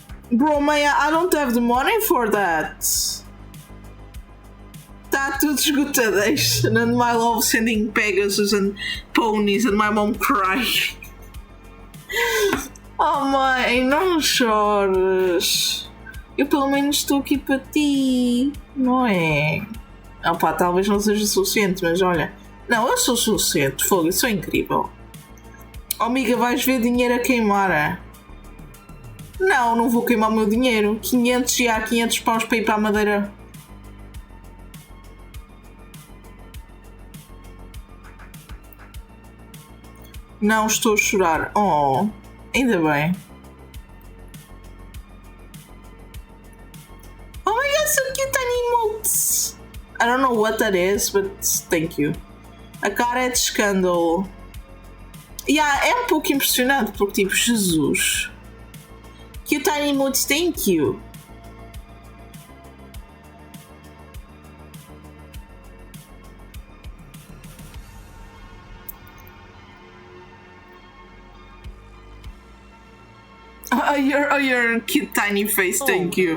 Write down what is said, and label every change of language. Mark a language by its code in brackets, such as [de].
[en] Bro, man, I don't have the money for that. [pt] Está tudo esgotadeixa. [en] And my love sending Pegasus and ponies and my mom crying. [pt] Oh, mãe, não chores. Eu pelo menos estou aqui para ti, não é? Opa, talvez não seja suficiente, mas olha. Não, eu sou suficiente, fogo, eu sou incrível. Oh, amiga, vais ver dinheiro a queimar. Não, não vou queimar o meu dinheiro. 500 e há 500 paus para ir para a Madeira. Não estou a chorar. Oh, ainda bem. [en] Oh my god, so cute tiny emotes. I don't know what that is, but thank you. [pt] A cara é de escândalo. Yeah, é um pouco impressionante porque tipo, Jesus. [en] Cute tiny emotes, thank you. Your cute tiny face, thank you.